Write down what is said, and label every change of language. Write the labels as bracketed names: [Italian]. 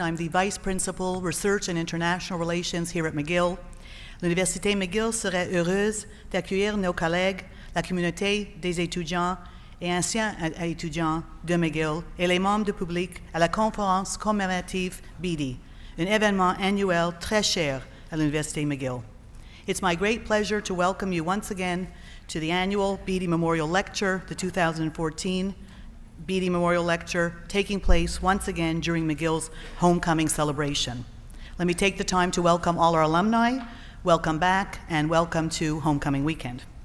[English] I'm the Vice Principal, Research and International Relations here at McGill. [French] L'Université McGill serait heureuse d'accueillir nos collègues, la communauté des étudiants et anciens étudiants de McGill et les membres du public à la conférence commémorative Beatty, un événement annuel très cher à l'Université McGill. [English] It's my great pleasure to welcome you once again to the annual Beatty Memorial Lecture, the 2014 Beatty Memorial Lecture, taking place once again during McGill's homecoming celebration. Let me take the time to welcome all our alumni, welcome back, and welcome to homecoming weekend.